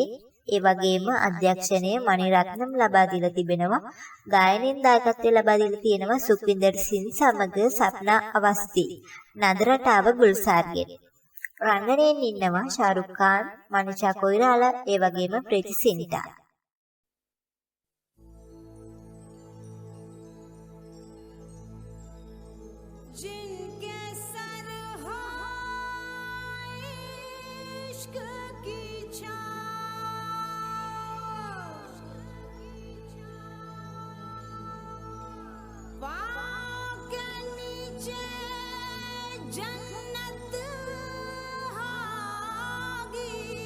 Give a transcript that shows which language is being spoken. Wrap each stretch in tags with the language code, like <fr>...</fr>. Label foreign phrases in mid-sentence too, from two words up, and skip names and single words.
<si>ඒ වගේම අධ්‍යක්ෂණය මණිරත්නම් ලබා දීලා තිබෙනවා. ගායනයෙන් දායකත්වය ලබා දීලා තියෙනවා සුඛවින්දර් සිං සමග සප්නා අවස්ති. නදරටාව ගුල්සාර්ගෙන්. රංගනයෙන් ඉන්නවා ශාරුක් ખાન, මනිෂා කොයිරාලා, ඒ වගේම ප්‍රීති සින්ටා.</si> <hi>जिनके सर हो इश्क की छाँव, पाँव के नीचे जन्नत होगी।</hi>